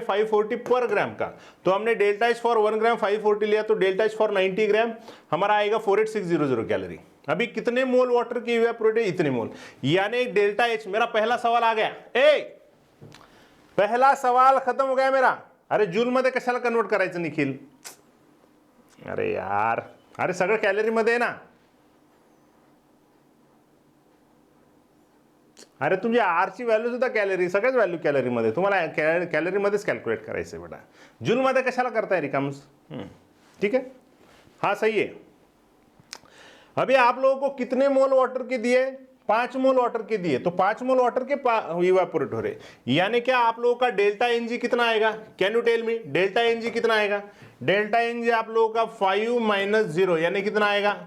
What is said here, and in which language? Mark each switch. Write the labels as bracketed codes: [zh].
[hi] 540 पर ग्राम का। तो हमने डेल्टा एच फॉर 1 ग्राम 540 लिया, तो डेल्टा एच फॉर 90 ग्राम हमारा आएगा 48600 कैलोरी। अभी कितने मोल वाटर की इवेपोरेट है? इतने मोल, यानी डेल्टा एच। मेरा पहला सवाल आ गया, पहला सवाल खत्म हो गया मेरा। [mr] अरे जूल मध्ये कशाला कन्वर्ट करायचं निखिल? अरे यार, अरे सगळं कॅलरी मध्ये आहे ना। अरे तुमची आरची व्हॅल्यू सुद्धा कॅलरी, सगळ्याच व्हॅल्यू कॅलरी मध्ये, तुम्हाला कॅलरी मध्येच कॅल्क्युलेट करायचं आहे बेटा। जूल मध्ये कशाला करताय रिकाम्स? [hi] ठीक है, हाँ सही है। अभी आप लोगों को कितने मोल वाटर के दिए? 5 मोल वाटर के दिए, तो 5 मोल वाटर के इवेपोरेट हो रहे, यानी क्या आप लोगों का डेल्टा एनजी कितना आएगा? Can you tell मी delta N G कितना आएगा? डेल्टा एनजी आप लोगों का 5 - 0, यानी कितना आएगा?